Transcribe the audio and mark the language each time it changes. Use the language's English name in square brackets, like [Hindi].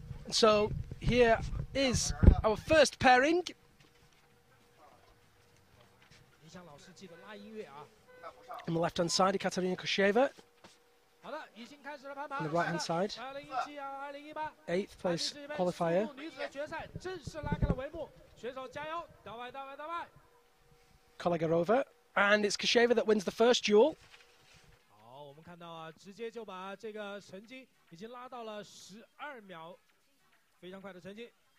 [English] So here is our first pairing. [Chinese] 音响老师记得拉音乐啊。 [English] On the left-hand side, Ekaterina Kosheva. [Chinese] 好的，已经开始了攀爬。 [English] On the right-hand side, [Chinese] 2017啊，2018 [English] 8th place qualifier. [Chinese] 女子的决赛正式拉开了帷幕，选手加油！到外，到外，到外！ [English] Kolegarova, and it's Kosheva that wins the first duel. [Chinese] 好，我们看到啊，直接就把这个成绩已经拉到了12秒，非常快的成绩。